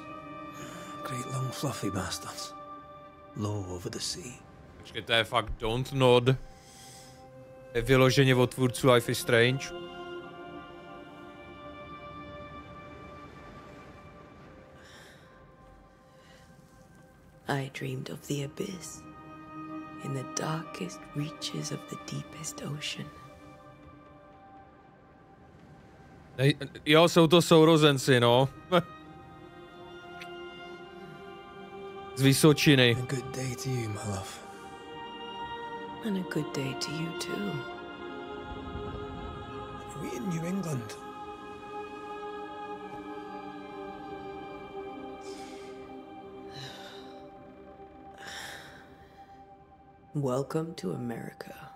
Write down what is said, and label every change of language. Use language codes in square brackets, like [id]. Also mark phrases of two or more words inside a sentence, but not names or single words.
[en] Great long fluffy bastards. Low over the sea. [cs] Počkej, to je fakt Don't Nod. Je vyloženě od tvůrců Life is Strange. [en] I dreamed of the abyss. In the darkest reaches of the deepest ocean. [cs] Jo, jsou to sourozenci, no. Z Vysočiny. [en] A good day to you, my love. And a good day to you too. Are we in New England? Welcome to America.